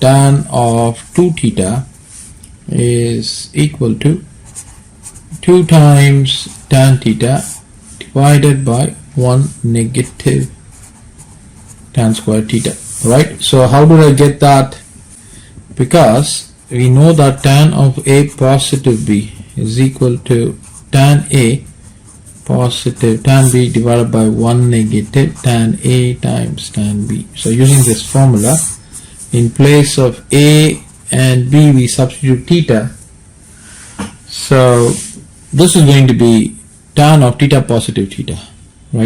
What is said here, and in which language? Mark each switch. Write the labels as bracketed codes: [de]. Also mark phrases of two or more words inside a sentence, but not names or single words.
[en] Tan of 2 theta is equal to 2 times tan theta divided by 1 negative tan square theta. Right? So how did I get that? Because we know that tan of A positive B is equal to tan A positive tan B divided by 1 negative tan A times tan B. So using this formula, in place of A and B we substitute theta. So this is going to be tan of theta positive theta, right?